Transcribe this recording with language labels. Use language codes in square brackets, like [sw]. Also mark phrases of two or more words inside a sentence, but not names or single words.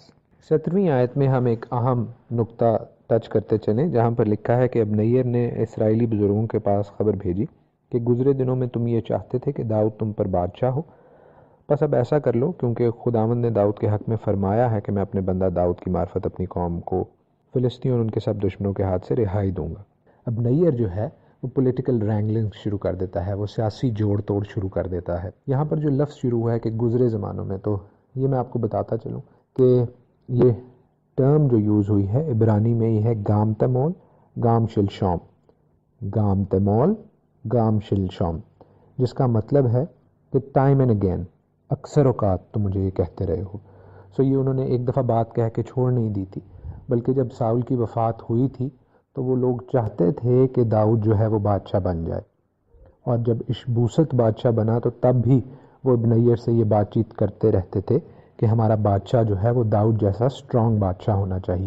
[ur] 17ویں آیت میں ہم ایک اہم نقطہ ٹچ کرتے چلیں، جہاں پر لکھا ہے کہ ابنیر نے اسرائیلی بزرگوں کے پاس خبر بھیجی کہ گزرے دنوں میں تم یہ چاہتے تھے کہ داؤد تم پر بادشاہ ہو، بس اب ایسا کر لو، کیونکہ خداوند نے داؤد کے حق میں فرمایا ہے کہ میں اپنے بندہ داؤد کی معرفت اپنی قوم کو فلسطین اور ان کے سب دشمنوں کے ہاتھ سے رہائی دوں گا. اب نیر جو ہے وہ [en] political wrangling [ur] شروع کر دیتا ہے، وہ سیاسی جوڑ توڑ شروع کر دیتا ہے. یہاں پر جو لفظ شروع ہوا ہے کہ گزرے زمانوں میں، تو یہ میں آپ کو بتاتا چلوں کہ یہ ٹرم جو یوز ہوئی ہے عبرانی میں یہ ہے [he] גם תמול גם שלשום, גם תמול גם שלשום, [ur] جس کا مطلب ہے کہ [en] time and again, [ur] اکثر اوقات تم مجھے یہ کہتے رہے ہو. یہ انہوں نے ایک دفعہ بات کہہ کے چھوڑ نہیں دی تھی، بلکہ جب ساؤل کی وفات ہوئی تھی تو وہ لوگ چاہتے تھے کہ داؤد جو ہے وہ بادشاہ بن جائے، اور جب اشبوست بادشاہ بنا تو تب بھی وہ ابنیر سے یہ بات چیت کرتے رہتے تھے کہ ہمارا بادشاہ جو ہے وہ داؤد جیسا سٹرونگ بادشاہ ہونا چاہیے.